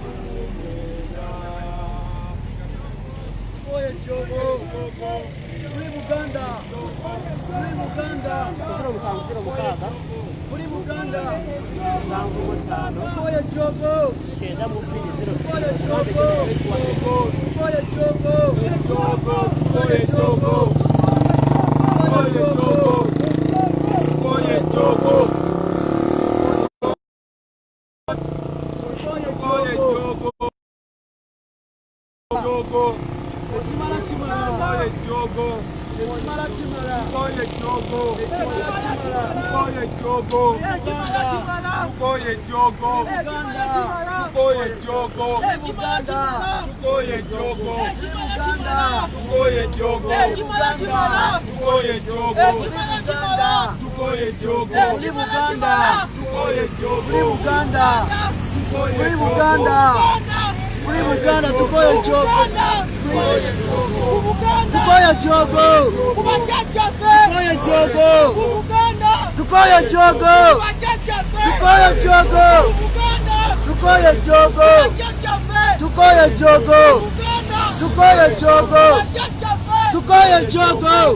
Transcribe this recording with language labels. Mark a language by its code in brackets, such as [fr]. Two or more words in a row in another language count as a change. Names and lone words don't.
[lg] Oye Jogo. [en] Free Buganda. Free Buganda. [lg] Wakuzira omusango zero mukaga. [en] Free Buganda. [lg] Omusango mutano. Oye Jogo. Kyenda mu bbiri zero. Oye Jogo. Oye Jogo. Oye Jogo. Oye Jogo. Oye Jogo. Chimala chimala. Oye Jogo. Chimala chimala. Oye Jogo. Chimala chimala. Oye Jogo. Oye Jogo. Uganda. Oye Jogo. Uganda. Oye Jogo. Uganda. Oye Jogo. Uganda. Oye Jogo. Uganda. Oye Jogo. Uganda. Oye Jogo. Uganda. [en] Free Buganda. Free Buganda, [lg] tukoye Jogo. Tukoye Jogo. Tukoye Jogo. Tukoye Jogo. Tukoye Jogo. Tukoye Jogo. Tukoye Jogo. Tukoye Jogo. Tukoye Jogo.